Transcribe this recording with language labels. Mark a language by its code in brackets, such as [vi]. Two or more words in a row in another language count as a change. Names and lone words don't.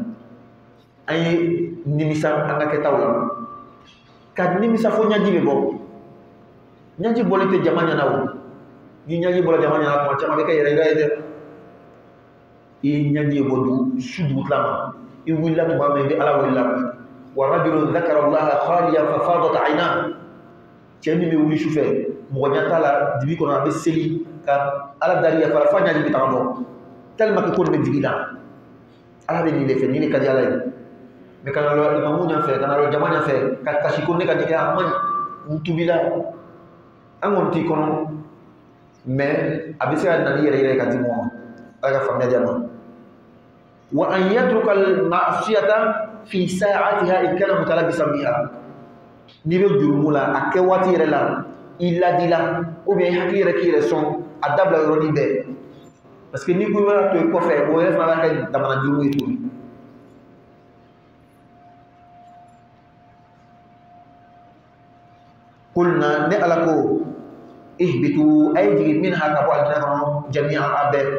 [bm] An ye nimisa an ka kɛtaw la. Ka nimisa fo ɲaji bɛ bɔ. Ɲaji bɔlen tɛ jama ɲɛna o. Ni ɲaji bɔra jama ɲɛna tuma caman bɛ kɛ yɛrɛ yira ye dɛ. I ye ɲaji ye bɔ su dugutila ma. I wulila tuma min i bɛ Ala wele. [ar] ورجل ذكر الله خاليا ففاضت عيناه. [bm] Cɛ min bɛ wuli sufɛ mɔgɔ ɲɛ t'a la dibi kɔnɔ a bɛ seli ka Ala dari yafa f'a ɲaji bɛ taga bɔ. [fr] Tellement que [bm] ko nin bɛ digi la. Ala bɛ nin de fɛ, nin de ka di Ala ye. Mais kana lɔ imamu ɲɛfɛ, kana lɔ jama ɲɛfɛ, ka kasi ko ne ka ɲɛgɛn a man ɲi, n tubila. An kɔni t'i kɔnɔ, mais a bɛ se ka na ni yɛrɛ yɛrɛ ka di mɔgɔ ma. Ala ka faamuya di a ma. [ar] وأن يترك المعصية في ساعتها إن كان متلبسا بها. [bm] N'i bɛ jurumu la a kɛ waati yɛrɛ la i ladila [fr] ou bien [bm] i hakili yɛrɛ k'i yɛrɛ sɔn a dabila yɔrɔnin bɛɛ. [fr] Parce que [bm] n'i ko i b'a to i kɔfɛ o yɛrɛ fana b'a kɛ damana juru ye tuguni. Kulna ne Ala ko ihbitu a ye jigin minha ka bɔ alijinɛ kɔnɔ jami'an a bɛɛ.